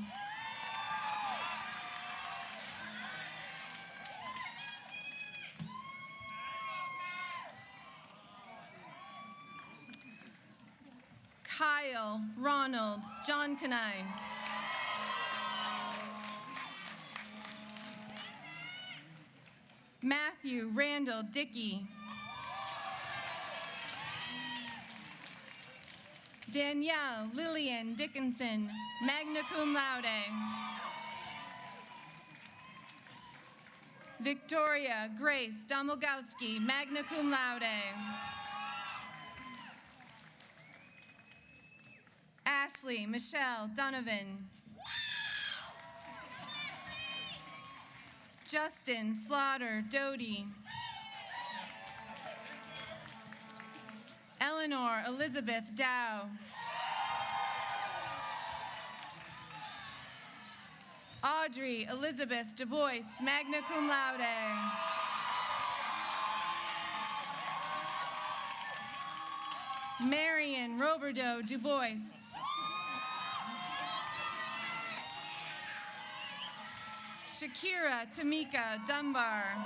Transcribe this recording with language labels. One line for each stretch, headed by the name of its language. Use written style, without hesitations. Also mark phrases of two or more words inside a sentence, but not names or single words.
English: Kyle Ronald John Canine. Matthew Randall Dickey. Danielle Lillian Dickinson,
Latin: magna cum laude.
English: Victoria Grace Domogowski,
Latin: magna cum laude.
English: Ashley Michelle Donovan. Justin Slaughter Doty. Eleanor Elizabeth Dow. Audrey Elizabeth Du Bois,
Latin: magna cum laude.
English: Marion Roberdeau Du Bois. Shakira Tamika Dunbar.